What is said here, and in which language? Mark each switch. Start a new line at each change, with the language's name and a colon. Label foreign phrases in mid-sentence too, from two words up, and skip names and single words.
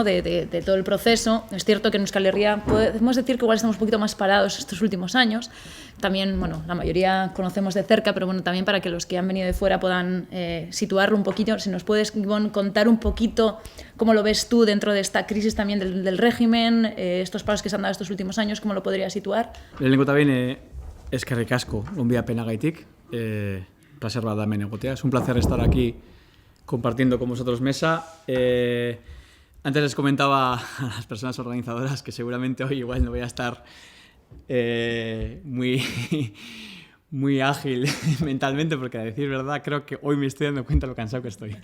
Spanish: de todo el proceso, es cierto que en Euskal Herria podemos decir que igual estamos un poquito más parados estos últimos años. También, bueno, la mayoría conocemos de cerca, pero bueno, también para que los que han venido de fuera puedan situarlo un poquito. Si nos puedes, Ibon, contar un poquito cómo lo ves tú dentro de esta crisis también del régimen, estos pasos que se han dado estos últimos años, ¿cómo lo podrías situar?
Basque: Lehenengo eta behin, eskerrik asko gonbidapenagatik, placer bat da hemen egotea.
Spanish: Es un placer estar aquí compartiendo con vosotros mesa. Antes les comentaba a las personas organizadoras que seguramente hoy igual no voy a estar muy ágil mentalmente, porque a decir verdad creo que hoy me estoy dando cuenta de lo cansado que estoy.